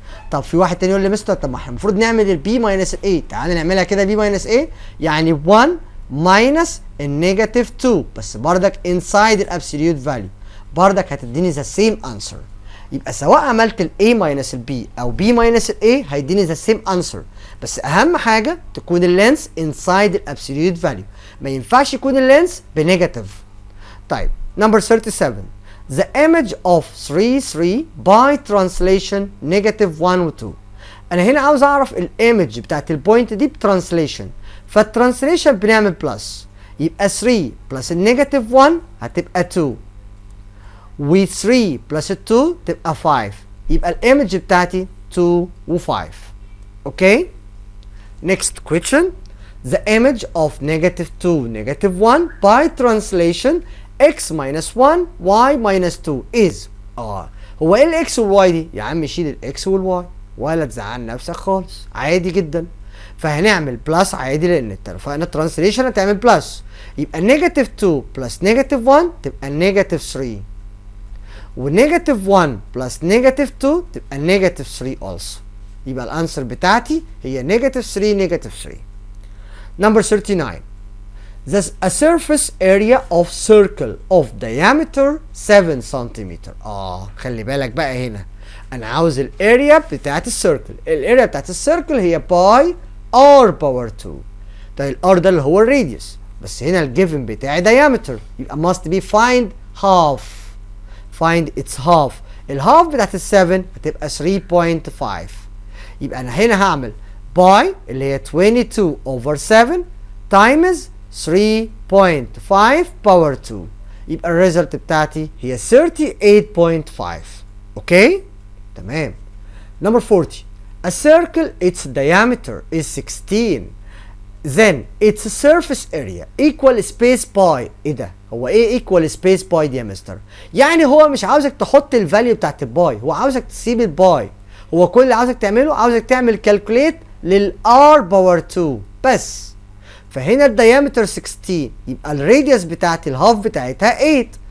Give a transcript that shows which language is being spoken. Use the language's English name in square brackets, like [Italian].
[Arabic] طب في واحد تاني يقول لي مستر طب ما احنا المفروض نعمل البي ماينس الاي. تعالى نعملها كده بي ماينس ايه، يعني 1 ماينس النيجاتيف 2 بس بردك انسايد الابسوليوت فاليو، بردك هتديني ذا سيم انسر. يبقى سواء عملت الاي ماينس البي او بي ماينس الاي هيديني ذا سيم انسر، بس اهم حاجه تكون اللينس انسايد الابسوليوت فاليو، ما ينفعش يكون اللينس بنيجاتيف. طيب نمبر 37. [English] The image of 3 3 by translation negative 1 و 2. [Arabic] انا هنا عاوز اعرف الايمج بتاعت البوينت دي بترانسليشن، فالترانسليشن بنعمل بلس، يبقى 3 بلس النيجاتيف 1 هتبقى 2 و 3 بلس 2 تبقى 5، يبقى الايمج بتاعتي 2 و 5. [English] Okay? next question. The image of negative 2 negative 1 by translation x minus 1 y minus 2 is. [Arabic] هو ايه الاكس والواي دي؟ يا عم شيل الاكس والواي ولا تزعل نفسك خالص، عادي جدا. فهنعمل بلس عادي لان اتفقنا الترانسليشن هتعمل بلس، يبقى نيجاتيف 2 بلس نيجاتيف 1 تبقى نيجاتيف 3، ونيجاتيف 1 بلس نيجاتيف 2 تبقى نيجاتيف 3 also. يبقى الانسر بتاعتي هي نيجاتيف 3 نيجاتيف 3. [English] Number 39. There's a surface area of circle of diameter 7 cm. [Arabic] خلي بالك بقى هنا انا عاوز الاريا بتاعت السيركل. الاريا بتاعت السيركل هي باي r باور 2. طيب الار ده اللي هو الراديوس، بس هنا الجيفن بتاعي diameter، يبقى [English] must be find half. find its half. [Arabic] الهاف بتاعت ال7 هتبقى 3.5. يبقى انا هنا هعمل باي اللي هي 22 over 7 times 3.5 باور 2. يبقى الريزلت بتاعتي هي 38.5. اوكي تمام. [English] Number 40. A circle its diameter is 16. Then its surface area equal space pi. [Arabic] ايه ده؟ هو ايه [English] equal space pi [Arabic] دي يا مستر؟ يعني هو مش عاوزك تحط الفاليو بتاعت الباي، هو عاوزك تسيب الباي. هو كل اللي عاوزك تعمله عاوزك تعمل كالكوليت للr باور 2 بس. فهنا الديامتر 16 يبقى الراديوس بتاعت الهاف بتاعتها 8.